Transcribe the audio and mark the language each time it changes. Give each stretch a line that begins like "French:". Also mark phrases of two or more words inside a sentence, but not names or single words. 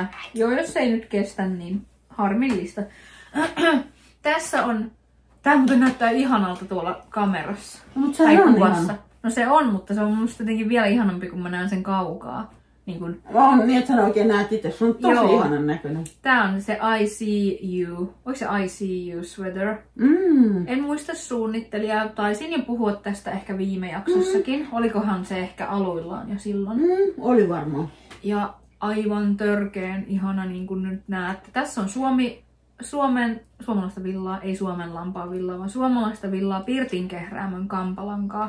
Finnish: Joo, jos ei nyt kestä, niin harmillista. Tässä on... Tää muuten näyttää ihanalta tuolla kamerassa. No, mutta se on kuvassa. Ihana. No se on, mutta se on musta jotenkin vielä ihanampi, kun mä näen sen kaukaa. Niin kun... On niin, että sä oikein näet itse. Se on tosi ihanan näköinen. Tää on se
English: I see you.
Finnish: Oliko se
English: I see you sweater?
Finnish: En muista suunnittelijaa. Taisin jo puhua tästä ehkä viime jaksossakin. Olikohan se ehkä aluillaan jo silloin? Oli varmaan. Ja aivan törkeen ihana, niin kuin nyt näette. Tässä on suomalaista villaa, ei Suomen lampaa villaa, vaan suomalaista villaa Pirtinkehräämön kampalankaa.